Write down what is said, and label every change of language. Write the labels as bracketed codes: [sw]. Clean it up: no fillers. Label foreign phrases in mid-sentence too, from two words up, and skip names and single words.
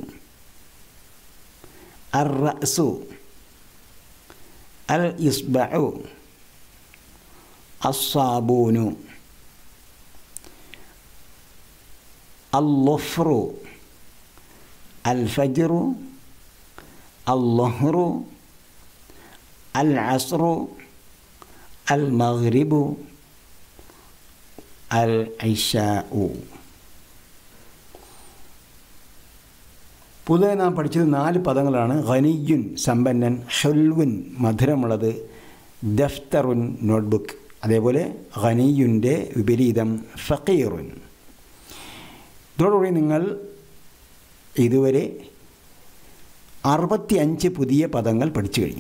[ar] الرأس، الإصبع، الصابون، الظفر، الفجر، الظهر، العصر، المغرب، العشاء. [ml] പുതുതായി നാം പഠിച്ചത് 4 പദങ്ങളാണ്. ഖനിയുൻ സമ്പന്നൻ, ഹുൽവുൻ മധുരമുള്ളത്, ദഫ്തറുൻ നോട്ട്ബുക്ക്. അതേപോലെ ഖനിയുൻ്റെ വിപരീതം ഫഖീറുൻ. ഇതോടുകൂടി നിങ്ങൾ ഇതുവരെ 65 പുതിയ പദങ്ങൾ പഠിച്ചു കഴിഞ്ഞു.